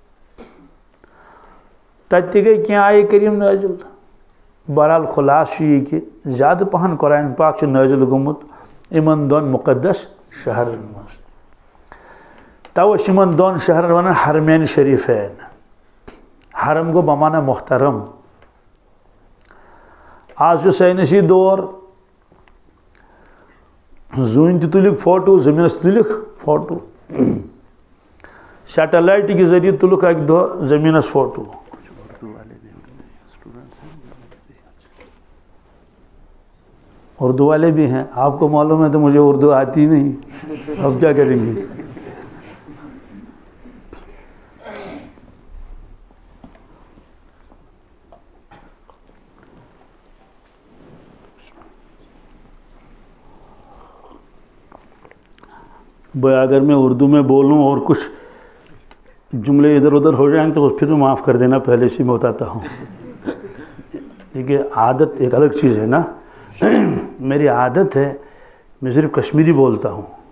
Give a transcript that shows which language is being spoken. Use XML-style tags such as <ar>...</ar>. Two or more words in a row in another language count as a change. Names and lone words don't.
<ks>تت گئی کی آیہ کریم نازل بہرحال خلاص یہ کہ زیادہ پہن قرآن پاک نازل گومت یمن 2 مقدس شہرن مز توے یمن 2 شہرن ونان حرمین شریفین حرم گو بمانا محترم</ks> <ur>آج سائنسی دور</ur> <ks>زون تہ تلک فوٹو زمینس تلک فوٹو</ks> <ur>سیٹلائٹ کے ذریعے</ur> <ks>تلک اک دہ زمینس فوٹو</ks> <ur>اردو والے بھی ہیں آپ کو معلوم ہے تو مجھے اردو آتی نہیں اب کیا کریں گے بھائی اگر میں اردو میں بولوں اور کچھ جملے ادھر ادھر ہو جائیں تو پھر معاف کر دینا پہلے سے میں بتاتا ہوں دیکھیے عادت ایک الگ چیز ہے نا میری عادت ہے میں صرف کشمیری بولتا ہوں</ur>